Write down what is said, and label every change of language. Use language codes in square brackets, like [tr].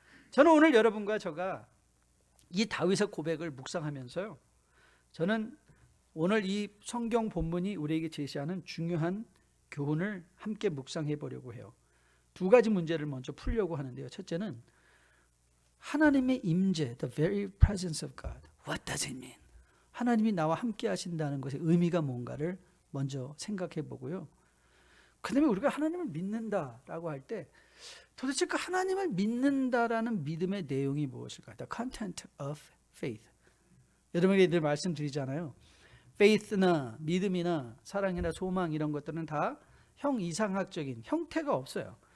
[ko] 저는 오늘 여러분과 제가 이 다윗의 고백을 묵상하면서요, 저는 오늘 이 성경 본문이 우리에게 제시하는 중요한 교훈을 함께 묵상해 보려고 해요. 두 가지 문제를 먼저 풀려고 하는데요. 첫째는 하나님의 임재, [en] the very presence of God. What does it mean? [ko] 하나님이 나와 함께 하신다는 것의 의미가 뭔가를 먼저 생각해 보고요. 그 다음에 우리가 하나님을 믿는다라고 할 때 도대체 그 하나님을 믿는다라는 믿음의 내용이 무엇일까? [en] The content of faith. [ko] 여러분에게 늘 말씀드리잖아요. faith나 믿음이나 사랑이나 소망 이런 것들은 다 이상학적인 형태가 없어요.